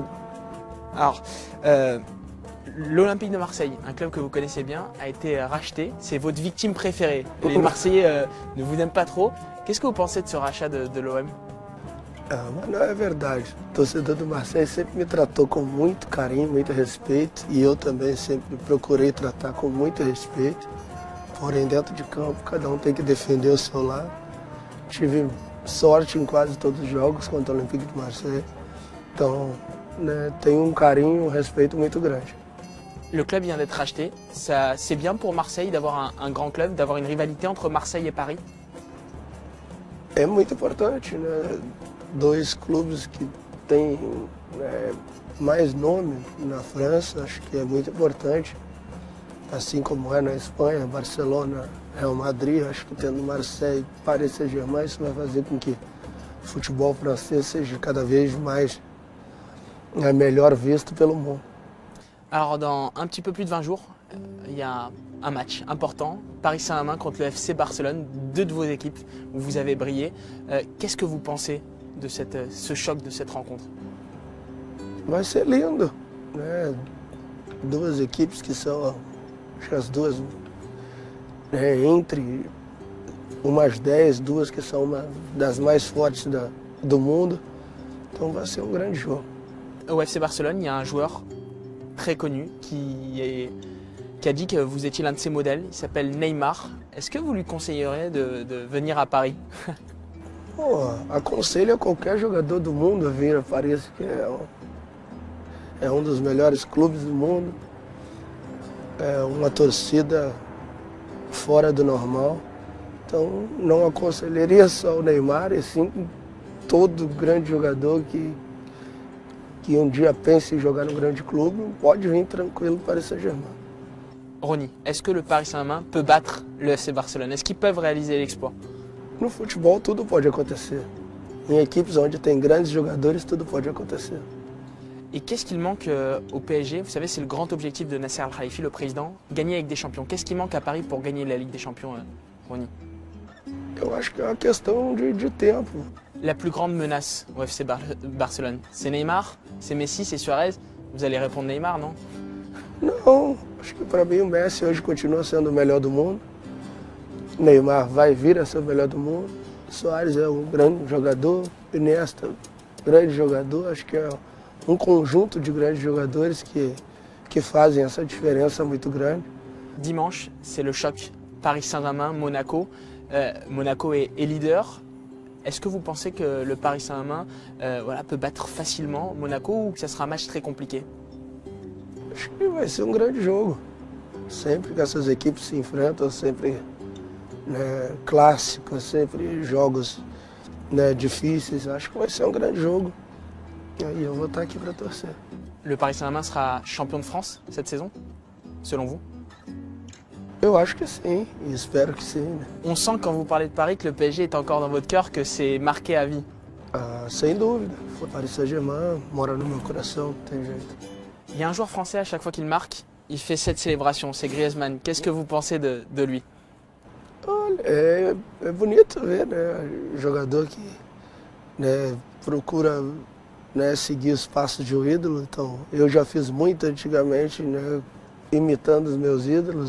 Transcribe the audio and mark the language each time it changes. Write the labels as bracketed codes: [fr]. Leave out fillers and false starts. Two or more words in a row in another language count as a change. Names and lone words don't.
[fr] Alors, l'Olympique de Marseille, un club que vous connaissez bien, a été racheté. C'est votre victime préférée. Les Marseillais ne vous aiment pas trop. Qu'est-ce que vous pensez de ce rachat de l'OM? [pt] Mas não é verdade. O torcedor do Marseille sempre me tratou com muito carinho, muito respeito, e eu também sempre procurei tratar com muito respeito. Porém, dentro de campo, cada um tem que defender o seu lado. Tive sorte em quase todos os jogos contra o Olympique de Marseille. Então, né, tenho um carinho, um respeito muito grande. [fr] Le club vient d'être racheté. C'est bien pour Marseille d'avoir un grand club, d'avoir une rivalité entre Marseille et Paris? [pt] É muito importante, né? Dois clubes que têm mais nome na França, acho que é muito importante. Assim como é na Espanha, Barcelona, Real Madrid, acho que tendo Marseille, Paris Saint-Germain, isso vai fazer com que o futebol francês seja cada vez mais melhor visto pelo mundo. [fr] Alors, dans un petit peu plus de 20 jours, il y a un match important, Paris Saint-Germain contre le FC Barcelone, deux de vos équipes où vous avez brillé. Qu'est-ce que vous pensez de ce choc, de cette rencontre? [pt] Vai ser lindo, né? Duas equipes que são, acho que as duas, entre umas 10, duas que são uma das mais fortes do mundo. Então vai ser um grande jogo. [fr] Au FC Barcelone, il y a un joueur très connu qui a dit que vous étiez l'un de ses modèles. Il s'appelle Neymar. Est-ce que vous lui conseillerez de venir à Paris? [pt] Pô, aconselho a qualquer jogador do mundo a vir a Paris, que é um dos melhores clubes do mundo. É uma torcida fora do normal. Então não aconselharia só o Neymar, e sim todo grande jogador que um dia pense em jogar num grande clube, pode vir tranquilo para Paris Saint-Germain. [fr] Rony, est-ce que le Paris Saint-Germain peut battre le FC Barcelone? Est-ce qu'ils peuvent réaliser l'exploit? [pt] No futebol tudo pode acontecer. Em equipes onde tem grandes jogadores, tudo pode acontecer. [fr] Et qu'est-ce qu'il manque au PSG? Vous savez, c'est le grand objectif de Nasser Al-Khelaifi, le président, gagner avec des champions. Qu'est-ce qui manque à Paris pour gagner la Ligue des Champions, Rony? [pt] Eu acho que é uma questão de tempo. [fr] La plus grande menace au FC Barcelone, c'est Neymar, c'est Messi, c'est Suarez? Vous allez répondre Neymar, non? [pt] Não, acho que para mim o Messi hoje continua sendo o melhor do mundo. Neymar vai vir a ser o melhor do mundo. Suárez é um grande jogador. Iniesta, grande jogador. Acho que é um conjunto de grandes jogadores que fazem essa diferença muito grande. [fr] Dimanche, c'est le choc Paris Saint-Germain-Monaco. Monaco est leader. Est-ce que vous pensez que le Paris Saint-Germain peut battre facilement Monaco ou que ça sera un match très compliqué? [pt] Acho que vai ser um grande jogo. Sempre que essas equipes se enfrentam, sempre clássicos, sempre jogos difíceis. Acho que vai ser um grande jogo. E aí eu vou estar aqui para torcer. [fr] Le Paris Saint-Germain sera champion de France cette saison, selon vous? [pt] Eu acho que sim, e espero que sim. Né? [fr] On sent quand vous parlez de Paris que le PSG est encore dans votre cœur, que c'est marqué à vie. [pt] Ah, sem dúvida. Paris Saint-Germain mora no meu coração, não tem jeito. [fr] Il y a un joueur français, à chaque fois qu'il marque, il fait cette célébration, c'est Griezmann. Qu'est-ce que vous pensez de lui? [pt] Olha, é bonito ver, né? Jogador que procura seguir os passos de um ídolo. Então, eu já fiz muito antigamente, né? Imitando os meus ídolos.